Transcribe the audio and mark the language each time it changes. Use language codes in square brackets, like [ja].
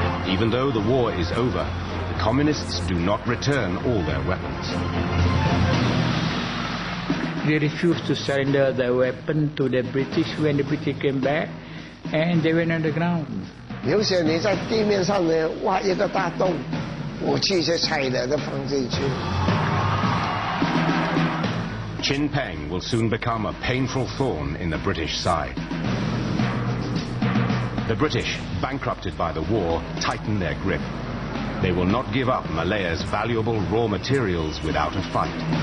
[en] Even though the war is over, the communists do not return all their weapons. They refused to surrender their weapon to the British when the British came back, and they went underground. [zh] 有些你在地面上呢挖一个大洞，武器就踩的就放进去。 [en] Chin Peng will soon become a painful thorn in the British side. The British, bankrupted by the war, tighten their grip. They will not give up Malaya's valuable raw materials without a fight.